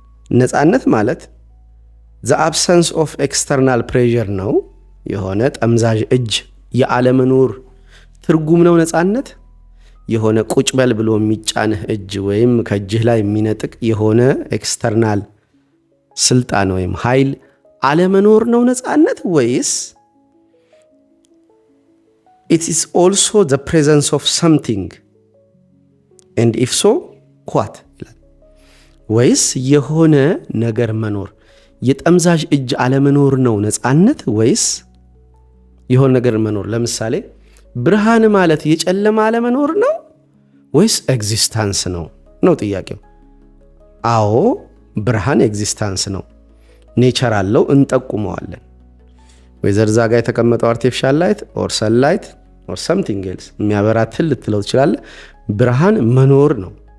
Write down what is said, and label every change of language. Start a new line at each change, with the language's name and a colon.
Amharic: ነፃነት ማለት
English: the absence of external pressure
Amharic: ነው፣ የሆነ ጠምዛዥ እጅ የአለመኖር ትርጉም ነው ነፃነት። የሆነ ቁጭ በል ብሎ የሚጫንህ እጅ ወይም ከእጅህ ላይ የሚነጥቅ የሆነ ኤክስተርናል ስልጣን ወይም ኃይል አለመኖር ነው ነፃነት?
English: ወይስ it is also the presence of something and if so what?
Amharic: ወይስ የሆነ ነገር መኖር የጠምዛዥ እጅ አለመኖር ነው ነፃነት? ወይስ የሆነ ነገር መኖር? ለምሳሌ ብርሃን ማለት የጨለማ አለመኖር ነው ወይስ ኤግዚስታንስ ነው ነው ጥያቄው። አዎ ብርሃን ኤግዚስታንስ ነው፣ ኔቸር አለው፣ እንጠቁመዋለን። ወይዘር ዛጋ የተቀመጠው
English: አርቲፊሻል ላይት ኦር ሰንላይት ኦር ሰምቲንግ ኤልስ
Amharic: የሚያበራትል ልትለው ትችላለህ። ብርሃን መኖር ነው፣